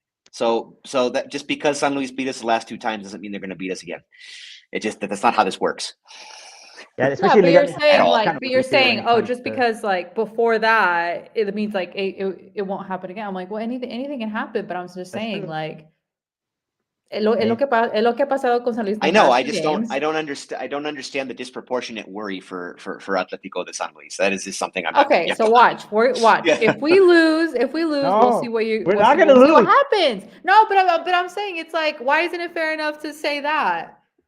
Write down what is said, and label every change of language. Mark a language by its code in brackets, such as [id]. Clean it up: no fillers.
[en] So that just because San Luis beat us the last two times doesn't mean they're going to beat us again. It's just that's not how this works. Yeah, especially but you're saying, just because like before that, it means like it won't happen again. I'm like, well, anything can happen, but I'm just saying like. [es] Es lo que ha pasado con San Luis. [en] I know. I don't understand the disproportionate worry for Atlético de San Luis. That is just something I'm not. Okay, so watch. Yeah. If we lose, we'll see what you. We're not gonna lose. What happens? No, but I'm saying it's like, why isn't it fair enough to say that?